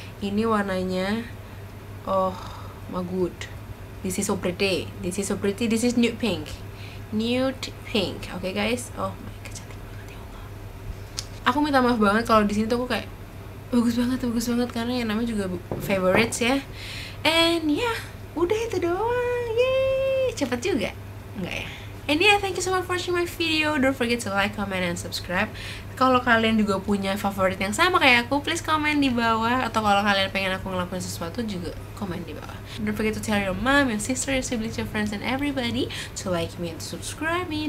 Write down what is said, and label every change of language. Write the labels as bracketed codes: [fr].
[en] Ini warnanya oh my god. This is so pretty. This is nude pink. nude pink. Oke guys, oh my god, cantik banget ya Allah. [id] Aku minta maaf banget kalau di sini tuh aku kayak bagus banget karena yang namanya juga favorites ya. And yeah, udah itu doang. Yeay, cepet juga enggak ya? [en] And yeah, thank you so much for watching my video. Don't forget to like, comment, and subscribe. [id] Kalau kalian juga punya favorit yang sama kayak aku, please comment di bawah. [en] Atau kalau kalian pengen aku ngelakuin sesuatu juga comment di bawah. Don't forget to tell your mom, your sister, your siblings, your friends, and everybody to like me and to subscribe me.